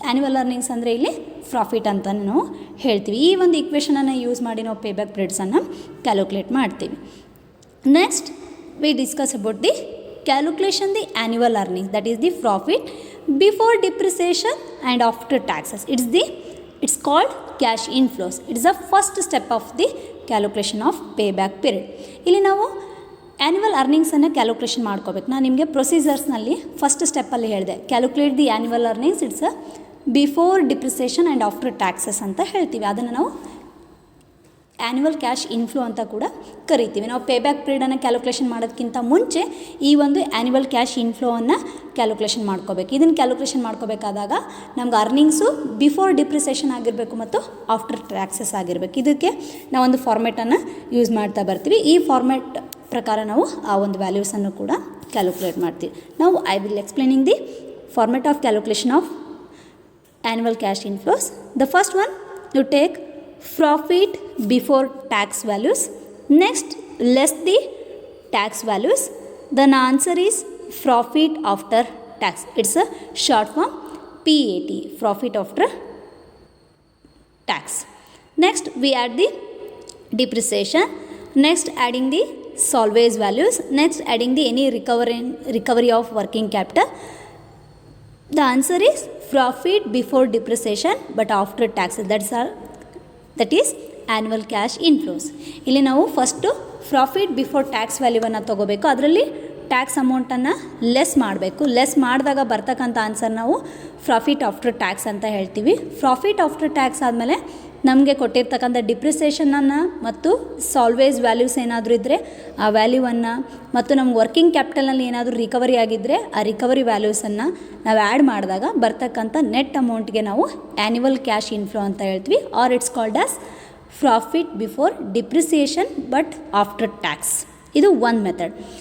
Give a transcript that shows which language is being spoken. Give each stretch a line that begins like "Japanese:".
Kannada: Annual earnings ಅಂದರೆ ಇಲ್ಲಿ profit ಅಂತ ನಾವು ಹೇಳ್ತೀವಿ. ಈ ಒಂದು ಇಕ್ವೇಷನನ್ನು ಯೂಸ್ ಮಾಡಿ ನಾವು ಪೇಬ್ಯಾಕ್ ಪೀರಿಯಡ್ಸನ್ನು ಕ್ಯಾಲ್ಕುಲೇಟ್ ಮಾಡ್ತೀವಿ.
English: Next we discuss about the calculation the annual earnings, that is the profit before depreciation and after taxes. It's called cash inflows. It is the first step of the calculation of payback period.
Kannada: ಇಲ್ಲಿ ನಾವು annual ಅರ್ನಿಂಗ್ಸನ್ನು calculation ಮಾಡ್ಕೋಬೇಕು. ನಾನು ನಿಮಗೆ ಪ್ರೊಸೀಜರ್ಸ್ನಲ್ಲಿ first ಸ್ಟೆಪ್ಪಲ್ಲಿ ಹೇಳಿದೆ,
English: calculate the annual earnings it's before depreciation and after taxes
Kannada: ಅಂತ ಹೇಳ್ತೀವಿ. ಅದನ್ನು ನಾವು ಆ್ಯನ್ಯುವಲ್ ಕ್ಯಾಶ್ ಇನ್ಫ್ಲೋ ಅಂತ ಕೂಡ ಕರಿತೀವಿ. ನಾವು ಪೇಬ್ಯಾಕ್ ಪೀರಿಯಡನ್ನು ಕ್ಯಾಲ್ಕುಲೇಷನ್ ಮಾಡೋದಕ್ಕಿಂತ ಮುಂಚೆ ಈ ಒಂದು ಆ್ಯನ್ಯುವಲ್ ಕ್ಯಾಶ್ ಇನ್ಫ್ಲೋವನ್ನು ಕ್ಯಾಲ್ಕುಲೇಷನ್ ಮಾಡ್ಕೋಬೇಕು. ಇದನ್ನು ಕ್ಯಾಲ್ಕುಲೇಷನ್ ಮಾಡ್ಕೋಬೇಕಾದಾಗ ನಮ್ಗೆ ಅರ್ನಿಂಗ್ಸು ಬಿಫೋರ್ ಡಿಪ್ರಿಸಿಯೇಷನ್ ಆಗಿರಬೇಕು ಮತ್ತು ಆಫ್ಟರ್ ಟ್ಯಾಕ್ಸಸ್ ಆಗಿರಬೇಕು. ಇದಕ್ಕೆ ನಾವೊಂದು ಫಾರ್ಮೆಟನ್ನು ಯೂಸ್ ಮಾಡ್ತಾ ಬರ್ತೀವಿ. ಈ ಫಾರ್ಮೆಟ್ ಪ್ರಕಾರ ನಾವು ಆ ಒಂದು ವ್ಯಾಲ್ಯೂಸನ್ನು ಕೂಡ ಕ್ಯಾಲ್ಕುಲೇಟ್ ಮಾಡ್ತೀವಿ.
English: ನಾವು I will explaining the format of calculation of annual cash inflows. The first one, you take profit before tax values, next less the tax values, then answer is profit after tax. It's a short form PAT, profit after tax. Next we add the depreciation, next adding the salvage values, next adding the any recovery of working capital. The answer is profit before depreciation but after taxes. That is annual cash inflows.
Kannada: ಇಲ್ಲಿ ನಾವು first profit before tax ವ್ಯಾಲ್ಯೂವನ್ನು ತೊಗೋಬೇಕು. ಅದರಲ್ಲಿ tax ಅಮೌಂಟನ್ನು less ಮಾಡಬೇಕು. Less ಮಾಡಿದಾಗ ಬರ್ತಕ್ಕಂಥ answer ನಾವು ಪ್ರಾಫಿಟ್ ಆಫ್ಟರ್ ಟ್ಯಾಕ್ಸ್ ಅಂತ ಹೇಳ್ತೀವಿ. ಪ್ರಾಫಿಟ್ ಆಫ್ಟರ್ ಟ್ಯಾಕ್ಸ್ ಆದಮೇಲೆ ನಮಗೆ ಕೊಟ್ಟಿರ್ತಕ್ಕಂಥ ಡಿಪ್ರಿಸಿಯೇಷನನ್ನು ಮತ್ತು ಸಾಲ್ವೇಜ್ ವ್ಯಾಲ್ಯೂಸ್ ಏನಾದರೂ ಇದ್ದರೆ ಆ ವ್ಯಾಲ್ಯೂವನ್ನು ಮತ್ತು ನಮ್ಗೆ ವರ್ಕಿಂಗ್ ಕ್ಯಾಪಿಟಲ್ನಲ್ಲಿ ಏನಾದರೂ ರಿಕವರಿ ಆಗಿದ್ದರೆ ಆ ರಿಕವರಿ ವ್ಯಾಲ್ಯೂಸನ್ನು ನಾವು ಆ್ಯಡ್ ಮಾಡಿದಾಗ ಬರ್ತಕ್ಕಂಥ ನೆಟ್ ಅಮೌಂಟ್ಗೆ ನಾವು ಆ್ಯನ್ಯುವಲ್ ಕ್ಯಾಶ್ ಇನ್ಫ್ಲೋ ಅಂತ ಹೇಳ್ತೀವಿ,
English: Or it's called as profit before depreciation but after tax.
Kannada: ಇದು ಒಂದು ಮೆಥಡ್.